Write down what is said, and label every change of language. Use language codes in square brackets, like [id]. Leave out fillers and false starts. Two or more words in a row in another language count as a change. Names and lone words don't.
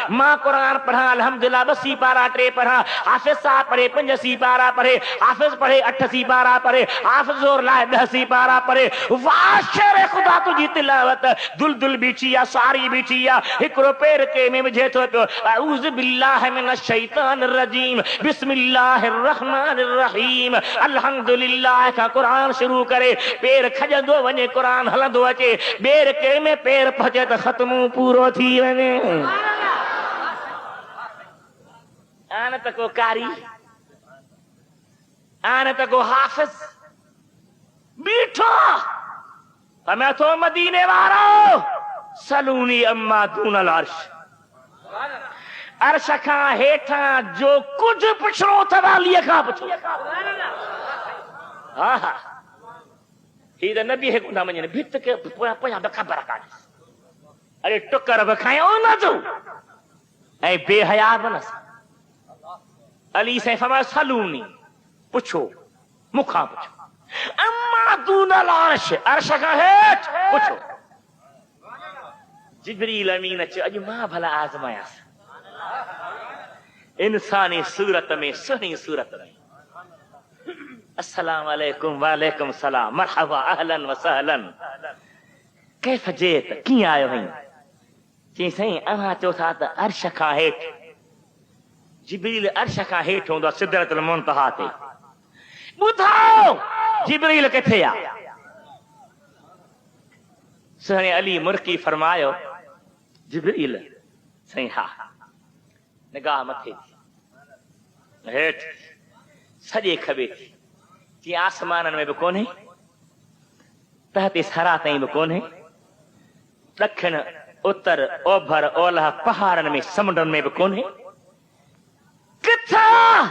[sd] मां क़ुरान पढ़ां अल्हम्दुलिल्लाह 2 सीपारा 3 पढ़ां, हाफ़िज़ साहब पढ़े 5 सीपारा पढ़े, हाफ़िज़ पढ़े 8 सीपारा पढ़े, हाफ़िज़ ज़ोर लाए 10 सीपारा पढ़े। वाह शेर ख़ुदा तुंहिंजी तिलावत, दुल दुलदुल बीठी आहे, सारी बीठी आहे, हिकिड़ो पेर के में विझे थो पियो [ar] أعوذ بالله من الشيطان الرجيم بسم الله الرحمن الرحيم الحمد لله [sd] खां क़ुरान शुरू करे पेर खजंदो वञे, क़ुरान हलंदो अचे, ॿेर के में पेर पहुचे त ख़त्मो पूरो थी वञे। आन त को कारी, आन त को हाफ़िज़ बीठो मैं तो मदीने वारो [ar] سلوني عما دون العرش, [sd] अर्श खां हेठां जो कुछ पुछणो अथव अलीअ खां पुछो। हा हा ही त नबी खे कोन मञनि, भित के पोयां ख़बर कान्हे, अरे टुकर बि खायो न तूं ऐं बेहया बि न। अली साईं फरमायो सलूनी पुछो, मूंखां पुछो, [ar] عما دون العرش, [sd] अर्श खां हेठि पुछो। जिब्रील अमीन अचो, अॼु मां भला आज़मायांसि इंसानी सूरत में, सुहिणी सूरत में। [ar] السلام عليكم، وعليكم السلام، مرحبا، أهلا وسهلا، كيف جيت, [sd] कीअं आयो आहीं? चई साईं अव्हां चओ था त अर्श खां हेठि। जिब्रील अर्श खां हेठि हूंदो आहे सिदरतुल मुंतहा ते। ॿुधायो जिब्रील किथे आहे? सुहिणे अली मुर्की फरमायो जिब्रील साईं हा, निगाह मथे हेठि सॼे खबे थी, जीअं आसमाननि में बि कोन्हे, तहते सरा ताईं बि कोन्हे, ॾखिण उत्तर ओभर ओलह पहाड़नि में समुंडनि में बि कोन्हे, किथां?